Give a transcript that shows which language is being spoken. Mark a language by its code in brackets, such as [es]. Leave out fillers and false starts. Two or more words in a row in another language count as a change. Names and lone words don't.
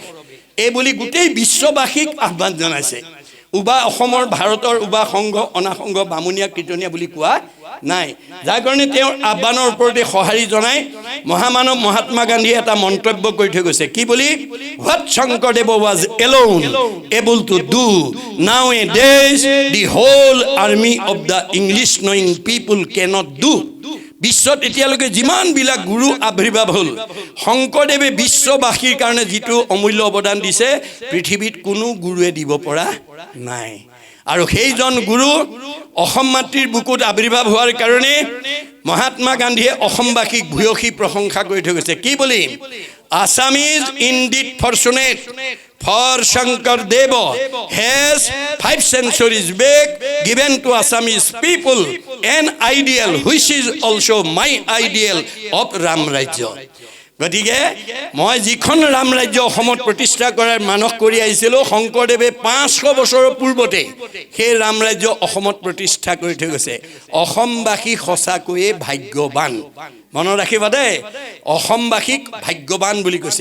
[as] এই বুলি গোটেই বিশ্ববাসীক আহ্বান জনাইছে। উবা অসমৰ ভাৰতৰ উবা সংঘ অনাসংঘ বামুণীয়া কীৰ্তনীয়া বুলি কোৱা নাই। যাৰ কাৰণে তেওঁৰ আহ্বানৰ ওপৰতে সঁহাৰি জনাই মহামানৱ মহাত্মা গান্ধীয়ে এটা মন্তব্য কৰি থৈ গৈছে। কি বুলি? [en] What Shankardev was alone able to do nowadays the whole army of the English knowing people cannot do. [as] বিশ্বত এতিয়ালৈকে যিমানবিলাক গুৰু আৱিৰ্ভাৱ হ'ল, শংকৰদেৱে বিশ্ববাসীৰ কাৰণে যিটো অমূল্য অৱদান দিছে, পৃথিৱীত কোনো গুৰুৱে দিব পৰা নাই। আৰু সেইজন গুৰু অসম মাতৃৰ বুকুত আৱিৰ্ভাৱ হোৱাৰ কাৰণে মহাত্মা গান্ধীয়ে অসমবাসীক ভূয়সী প্ৰশংসা কৰি থৈ গৈছে। কি বুলি? [en] Assam is indeed fortunate for Shankardev has 5 centuries back given to Assamese people an ideal which is also my ideal of Ram Rajya. [as] গতিকে মই যিখন ৰাম ৰাজ্য অসমত প্ৰতিষ্ঠা কৰাৰ মানস কৰি আহিছিলোঁ, শংকৰদেৱে 500 বছৰৰ পূৰ্বতে সেই ৰাম ৰাজ্য অসমত প্ৰতিষ্ঠা কৰি থৈ গৈছে। অসমবাসী সঁচাকৈয়ে ভাগ্যৱান। মনত ৰাখিবা দেই, অসমবাসীক ভাগ্যৱান বুলি কৈছে।